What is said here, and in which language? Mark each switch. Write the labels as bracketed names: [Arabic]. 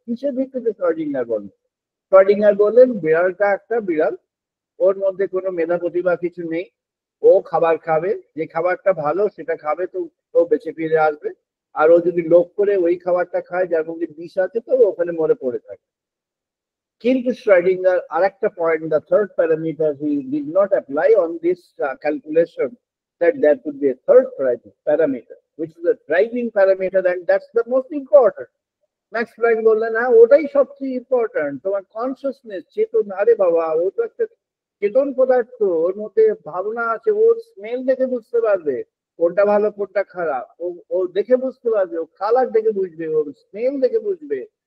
[Bangla] কিসের ভিত্তিতে শ্রডিঙ্গার বললেন বিড়ালটা একটা বিড়াল, ওর মধ্যে কোনো মেধা প্রতিভা কিছু নেই, ও খাবার খাবে, যে খাবারটা ভালো সেটা খাবে তো ও বেঁচে ফিরে আসবে, আর ও যদি লোভ করে ওই খাবারটা খায় যার মধ্যে বিষ আছে তো ওখানে মরে পড়ে থাকে। কিন্তু শ্রডিঙ্গার আরেকটা point, [English] the third parameter, he did not apply on this calculation that there could be a third parameter which is a driving parameter, and that's the most important. [Bangla] Max Planck বললেন হ্যাঁ ওটাই সবচেয়ে ইম্পর্টেন্ট, তোমার consciousness, চেতন। আরে বাবা, ও তো একটা চেতন পদার্থ, ওর মধ্যে ভাবনা আছে, ওর স্মেল দেখে বুঝতে পারবে কোনটা ভালো কোনটা খারাপ, ও দেখে বুঝতে পারবে, ও কালার দেখে বুঝবে, ওর স্মেল দেখে বুঝবে,